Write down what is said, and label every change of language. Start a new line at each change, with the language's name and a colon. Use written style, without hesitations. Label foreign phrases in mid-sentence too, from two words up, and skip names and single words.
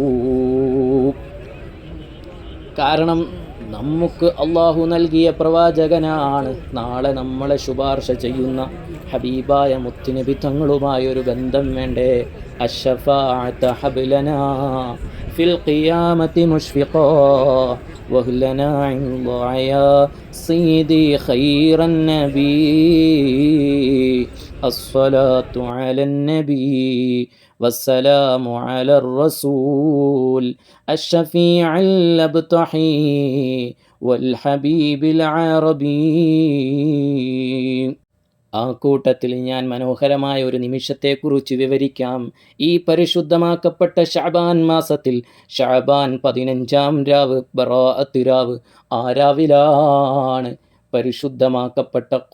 Malayalam: കാരണം നമുക്ക് അള്ളാഹു നൽകിയ പ്രവാചകനാണ് നാളെ നമ്മളെ ശുപാർശ ചെയ്യുന്ന ഹബീബായ മുത്തുനബി തങ്ങളുമായൊരു ബന്ധം വേണ്ടേ?
Arabic: الشفاعة حبلنا في القيامة مشفقا وهلنا عندا يا سيدي خير النبي الصلاة على النبي والسلام على الرسول الشفيع الأبطحي والحبيب العربي.
Malayalam: ആ കൂട്ടത്തിൽ ഞാൻ മനോഹരമായ ഒരു നിമിഷത്തെക്കുറിച്ച് വിവരിക്കാം. ഈ പരിശുദ്ധമാക്കപ്പെട്ട ശഅബാൻ മാസത്തിൽ ശഅബാൻ 15-ാം രാവ്, ബറാഅത്ത് രാവ്, ആ രാവിലാണ് പരിശുദ്ധമാക്കപ്പെട്ട